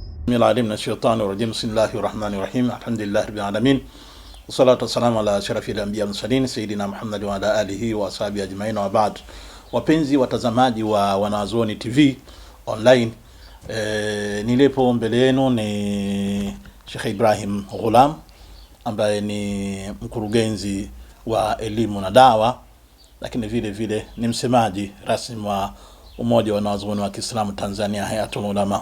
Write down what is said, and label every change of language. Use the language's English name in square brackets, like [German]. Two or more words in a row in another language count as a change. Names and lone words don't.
[Arabic] العليم من الشيطان الرجيم. بسم الله الرحمن الرحيم. الحمد لله رب العالمين والصلاة والسلام على أشرف الأنبياء والمرسلين سيدنا محمد وعلى آله وأصحابه أجمعين وبعد. [Swahili] Wapenzi watazamaji wa Wanazuoni TV online, nilipo mbele yenu ni Sheikh Ibrahim Ghulam ambaye ni mkurugenzi wa elimu na dawa, lakini vile vile ni msemaji rasmi wa Umoja wa Wanazuoni wa Kiislamu Tanzania, Hayatul Ulama.